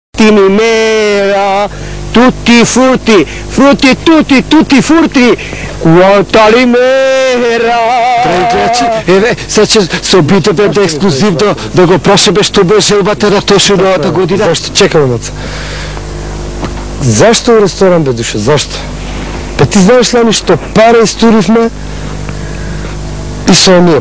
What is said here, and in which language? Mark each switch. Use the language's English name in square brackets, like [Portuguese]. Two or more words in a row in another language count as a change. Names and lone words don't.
[Macedonian] mi mera, tutti furti, frutti tutti furti, quanta li mera. Еве, сега ќе се обидеме да ексклузивно да го прашаме што бе желбата на Тошо новата година. Зашто? Чекаме, маца. Зашто у ресторан, бе, душа? Зашто? Па ти знаеш ли што пара истуривме и со оние.